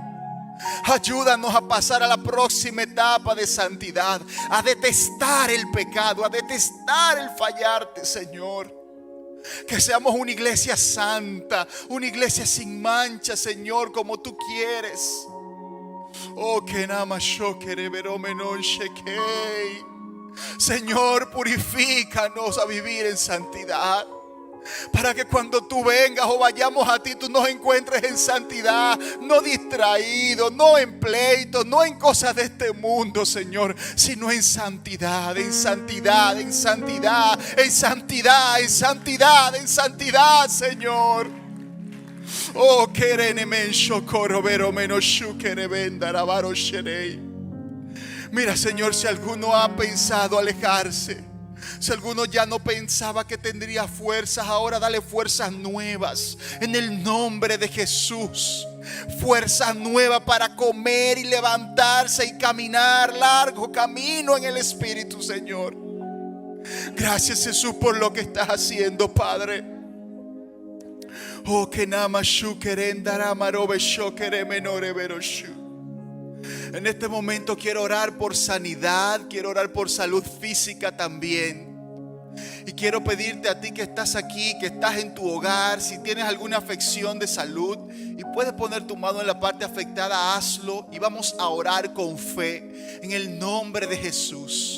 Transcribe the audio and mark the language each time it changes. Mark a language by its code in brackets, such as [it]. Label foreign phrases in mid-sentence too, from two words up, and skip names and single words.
[es] Ayúdanos a pasar a la próxima etapa de santidad, a detestar el pecado, a detestar el fallarte, Señor. Que seamos una iglesia santa, una iglesia sin mancha, Señor, como tú quieres. Oh, que nama yo quereveromenon shekei. Señor, purifícanos a vivir en santidad, para que cuando tú vengas o vayamos a ti, tú nos encuentres en santidad, no distraídos, no en pleitos, no en cosas de este mundo, Señor, sino en santidad, en santidad, en santidad, en santidad, en santidad, en santidad, Señor. Oh, querenemen shokoro vero menoshu querebenda rabaro sherei. Mira, Señor, si alguno ha pensado alejarse, si alguno ya no pensaba que tendría fuerzas, ahora dale fuerzas nuevas en el nombre de Jesús. Fuerzas nuevas para comer y levantarse y caminar largo camino en el Espíritu, Señor. Gracias, Jesús, por lo que estás haciendo, Padre. Oh, que nama shu querendara marobe sho menore veroshu. En este momento quiero orar por sanidad, quiero orar por salud física también. Y quiero pedirte a ti que estás aquí, que estás en tu hogar, si tienes alguna afección de salud y puedes poner tu mano en la parte afectada, hazlo y vamos a orar con fe en el nombre de Jesús.